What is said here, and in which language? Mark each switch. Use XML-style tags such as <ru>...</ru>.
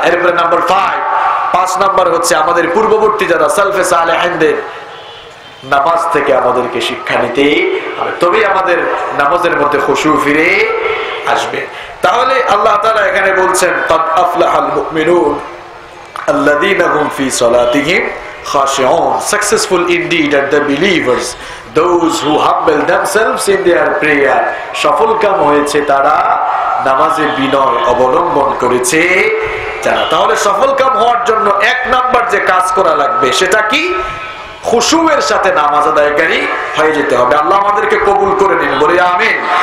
<bn>এরপরে number 5 number হচ্ছে আমাদের পূর্ববর্তী যারা সালফে সালেহিনদের নামাজ থেকে আমাদেরকে শিক্ষা নিতে হবে, তবেই আমাদের নামাজের মধ্যে খুশু ফিরে আসবে। তাহলে আল্লাহ তাআলা এখানে বলছেন</bn> <ar>قد أفلح المؤمنون الذين هم في صلاتهم خاشعون.</ar> <en>Successful indeed are the believers, those who humble themselves in their prayer.</en> <bn>সফলকাম হয়েছে তারা নামাজে বিনয় অবলম্বন করেছে যারা। তাহলে সফলকাম হওয়ার জন্য 1 নাম্বার যে কাজ করা লাগবে সেটা কি? খুশুয়ের সাথে নামাজ আদায়কারী হয়ে যেতে হবে। আল্লাহ আমাদেরকে কবুল করে নিন, বলি আমিন।</bn>